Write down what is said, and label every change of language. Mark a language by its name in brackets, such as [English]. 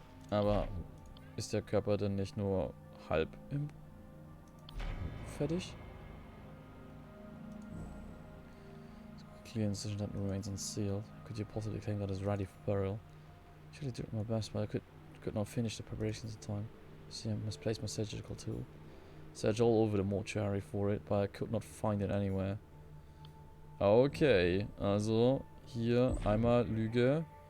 [German] Aber ist der Körper denn nicht nur halb fertig? [English] Clear incision that remains unsealed. Could you possibly claim that is ready for burial? I should do my best, but I could not finish the preparations in time. See, I misplaced my surgical tool. Searched all over the mortuary for it, but I could not find it anywhere. [German] Okay, also hier einmal Lüge.